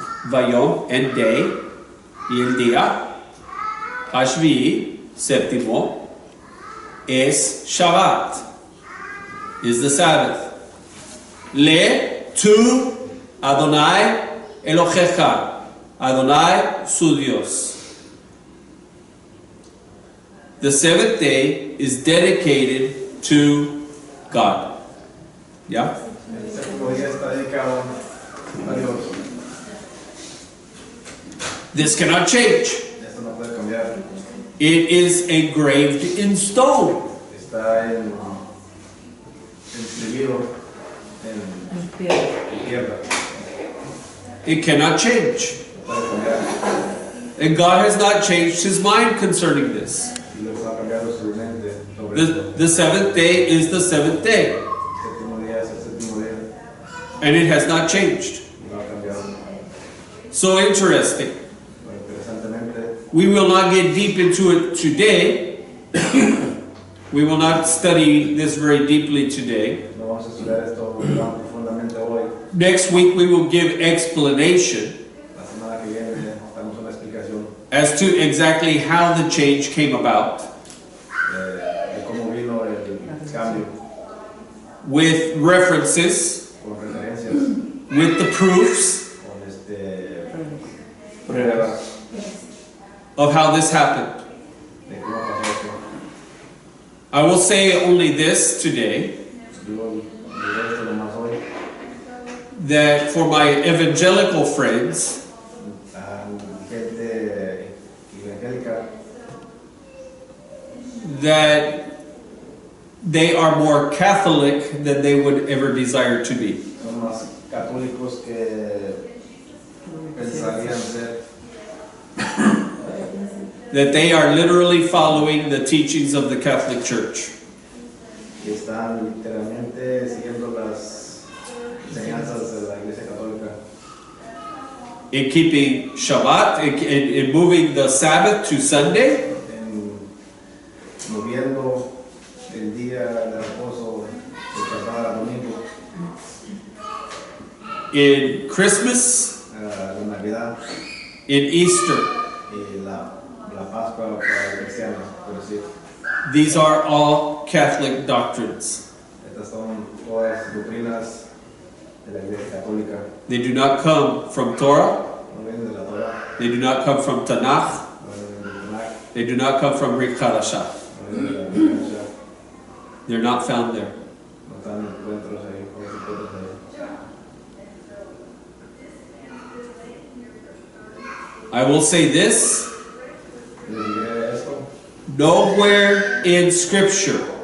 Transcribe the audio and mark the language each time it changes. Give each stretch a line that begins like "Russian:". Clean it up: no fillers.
Spanish: Vayom
English: and day.
Spanish: Y el día. Hashvi, séptimo, es Shabbat,
English: is the Sabbath.
Hebrew: Le, to Adonai Elohecha, Adonai
Spanish: su Dios.
English: The seventh day is dedicated to God. Yeah?
Spanish: El séptimo día está dedicado a Dios.
English: This cannot change.
Spanish: Esto no puede cambiar.
English: It is engraved in stone.
Spanish: Está inscribido en tierra.
English: It cannot change.
Spanish: No puede cambiar.
English: And God has not changed his mind concerning this.
Spanish: Y Dios no ha cambiado su mente sobre esto.
English: The seventh day is the seventh day,
Spanish: El séptimo día es el séptimo día.
English: and it has not changed.
Spanish: No ha cambiado.
English: So interesting.
Spanish: Pero interesantemente,
English: We will not get deep into it today. We will not study this very deeply today.
Spanish: no vamos a estudiar esto tan profundamente hoy.
English: Next week we will give explanation
Spanish: La semana que viene damos una explicación
English: as to exactly how the change came about,
Spanish: de cómo vino el cambio,
English: with references,
Spanish: con referencias,
English: with the proofs
Spanish: con pruebas
English: of how this happened.
Spanish: de cómo pasó esto.
English: I will say only this today.
Spanish: Digo esto nomás hoy.
English: That for my evangelical friends,
Spanish: Gente evangélica,
English: that they are more Catholic than they would ever desire to be.
Spanish: son más católicos que pensarían ser.
English: That they are literally following the teachings of the Catholic Church.
Spanish: Que están literalmente siguiendo las enseñanzas de la Iglesia Católica.
English: In keeping Shabbat, in moving the Sabbath to Sunday,
Spanish: En moviendo el día de reposo de Shabbat a domingo,
English: in Christmas,
Spanish: la Navidad
English: in Easter.
Spanish: y la Pascua para los cristianos, por decir.
English: These are all Catholic doctrines.
Spanish: Estas son todas doctrinas de la Iglesia Católica.
English: They do not come from Torah.
Spanish: No vienen de la Torah,
English: They do not come from Tanakh.
Spanish: no vienen del Tanakh,
English: They do not come from Brit Hadashah.
Spanish: no vienen de la Biblia,
English: They're not found there.
Spanish: no están encuentros ahí, no se encuentran ahí.
English: I will say this,
Spanish: Les diré esto,
English: nowhere in Scripture